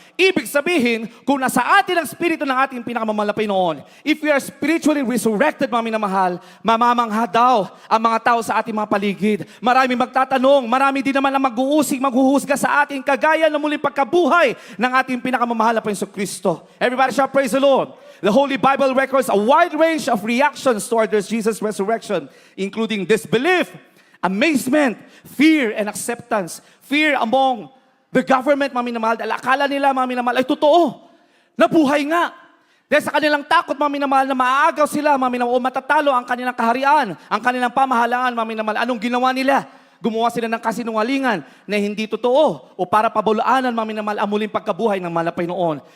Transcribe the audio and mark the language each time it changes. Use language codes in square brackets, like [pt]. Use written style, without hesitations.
[tl] Ibig sabihin, kung nasa atin ang spirito ng ating pinakamamahal na Panginoon, [en] if we are spiritually resurrected, [tl] mga minamahal, mamamangha daw ang mga tao sa ating mga paligid. Marami magtatanong, marami din naman ang maghuhusga sa ating kagaya ng muling pagkabuhay ng ating pinakamamahal na Panginoon Kristo. [en] Everybody shall praise the Lord. The Holy Bible records a wide range of reactions towards Jesus' resurrection, including disbelief, amazement, fear, and acceptance. Fear among the government, [tl] mga minamahal. Dahil akala nila, mga minamahal, ay totoo. Nabuhay nga. Dahil sa kanilang takot, mga minamahal, na maaagaw sila, mga minamahal, o matatalo ang kanilang kaharian, ang kanilang pamahalaan, mga minamahal. Anong ginawa nila? Gumawa sila ng kasinungalingan na hindi totoo o para pabulaanan, mga minamahal, ang muling pagkabuhay ng mahal na Panginoon.